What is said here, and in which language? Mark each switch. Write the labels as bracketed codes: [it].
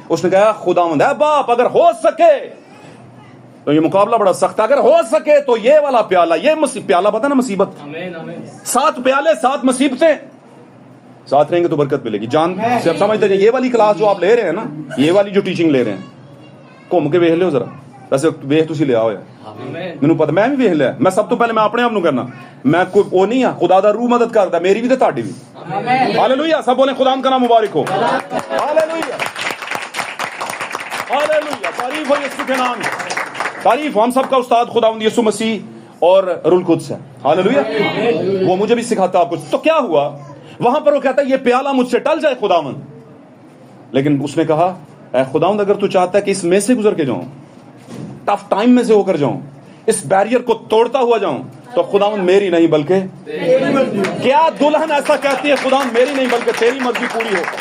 [hi] उसने कहा, खुदावंद है बाप, अगर हो सके तो ये मुकाबला बड़ा सख्त है, अगर हो सके तो ये वाला प्याला, ये प्याला पता ना मुसीबत, 7 प्याले 7 मुसीबतें साथ रहेंगे तो बरकत मिलेगी। जान से आप समझते हैं, ये वाली क्लास जो आप ले रहे हैं ना, ये वाली जो टीचिंग ले रहे हैं, घूम के देख लो जरा, [pa] ਵੈਸੇ ਵੇਖ ਤੁਸੀਂ ਲਿਆ ਹੋਇਆ, ਮੈਨੂੰ ਪਤਾ, ਮੈਂ ਵੀ ਵੇਖ ਲਿਆ। ਮੈਂ ਸਭ ਤੋਂ ਪਹਿਲੇ ਮੈਂ ਆਪਣੇ ਆਪ ਨੂੰ ਕਰਨਾ, ਮੈਂ ਕੋਈ ਉਹ ਨਹੀਂ ਆ, ਖੁਦਾ ਦਾ ਰੂਹ ਮਦਦ ਕਰਦਾ, ਮੇਰੀ ਵੀ ਤੇ ਤੁਹਾਡੀ ਵੀ। ਹਾਲੇਲੂਇਆ, ਸਭ ਬੋਲੇ [hi] खुदा का नाम मुबारक हो। हालेलुया, हालेलुया, तारीफ हो यीशु के नाम, तारीफ। हम सबका उस्ताद खुदावंद यीशु मसीह और रूह कुद्स है। हालेलुया, वो मुझे भी सिखाता आपको। तो क्या हुआ वहां पर, वो कहता है ये प्याला मुझसे टल जाए खुदावंद, लेकिन उसने कहा ऐ खुदावंद अगर तू चाहता है कि इसमें से गुजर के जाऊं, टफ टाइम में से होकर जाऊं, इस बैरियर को तोड़ता हुआ जाऊं, तो खुदावंद मेरी नहीं बल्कि क्या दुल्हन ऐसा कहती है, खुदावंद मेरी नहीं बल्कि तेरी मर्जी पूरी हो।